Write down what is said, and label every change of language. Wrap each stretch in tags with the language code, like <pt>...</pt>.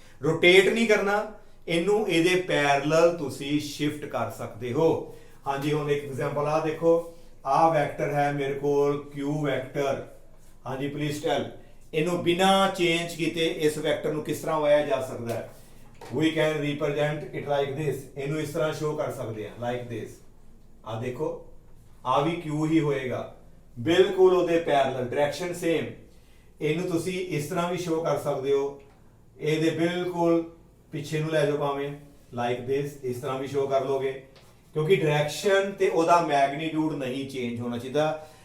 <pa>Rotate ਨਹੀਂ ਕਰਨਾ ਇਹਨੂੰ, ਇਹਦੇ ਪੈਰਲਲ ਤੁਸੀਂ ਸ਼ਿਫਟ ਕਰ ਸਕਦੇ ਹੋ। ਹਾਂਜੀ, ਹੁਣ ਇੱਕ ਐਗਜ਼ਾਮਪਲ ਆ ਦੇਖੋ, ਆਹ ਵੈਕਟਰ ਹੈ ਮੇਰੇ ਕੋਲ Q ਵੈਕਟਰ। ਹਾਂਜੀ ਪਲੀਜ਼ ਟੈਲ, ਇਹਨੂੰ ਬਿਨਾ ਚੇਂਜ ਕੀਤੇ ਇਸ ਵੈਕਟਰ ਨੂੰ ਕਿਸ ਤਰ੍ਹਾਂ ਹੋਇਆ ਜਾ ਸਕਦਾ ਹੈ।</pa> <en>We can represent it like this।</en> <pa>ਇਹਨੂੰ ਇਸ ਤਰ੍ਹਾਂ ਸ਼ੋ ਕਰ ਸਕਦੇ ਹਾਂ</pa> <en>like this।</en> <pa>ਆ ਦੇਖੋ, ਆ ਵੀ Q ਹੀ ਹੋਏਗਾ, ਬਿਲਕੁਲ ਉਹਦੇ ਪੈਰਲਲ, ਡਾਇਰੈਕਸ਼ਨ ਸੇਮ। ਇਹਨੂੰ ਤੁਸੀਂ ਇਸ ਤਰ੍ਹਾਂ ਵੀ ਸ਼ੋ ਕਰ ਸਕਦੇ ਹੋ, ਇਹਦੇ ਬਿਲਕੁਲ ਪਿੱਛੇ ਨੂੰ ਲੈ ਜਾਓ ਭਾਵੇਂ</pa> <en>like this,</en> <pa>ਇਸ ਤਰ੍ਹਾਂ ਵੀ ਸ਼ੋ ਕਰ ਲੋਗੇ ਕਿਉਂਕਿ ਡਾਇਰੈਕਸ਼ਨ ਤੇ ਉਹਦਾ ਮੈਗਨੀਟਿਊਡ ਨਹੀਂ ਚੇਂਜ ਹੋਣਾ ਚਾਹੀਦਾ।</pa>